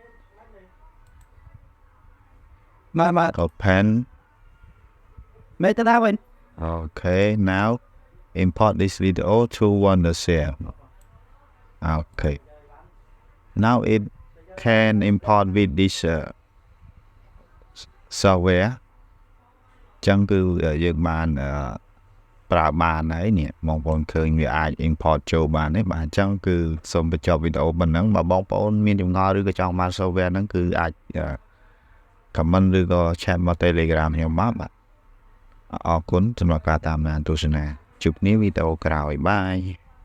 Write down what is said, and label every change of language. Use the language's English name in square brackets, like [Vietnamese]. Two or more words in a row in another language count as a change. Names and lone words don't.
[English] Open. Okay, now import this video to Wondershare. Okay. Now it can import with this software. Chẳng cứ dương bàn [Khmer] ប្រើបានហើយនេះបងប្អូនឃើញវាអាច import ចូលបានទេបាទអញ្ចឹងគឺសូមបញ្ចប់វីដេអូប៉ុណ្ណឹងបើបងប្អូនមានចម្ងល់ឬក៏ចង់បាន software ហ្នឹងគឺអាច comment ឬក៏ chat មក Telegram ខ្ញុំមកបាទអរគុណសម្រាប់ការតាមដានទស្សនាជួបគ្នាវីដេអូក្រោយបាយ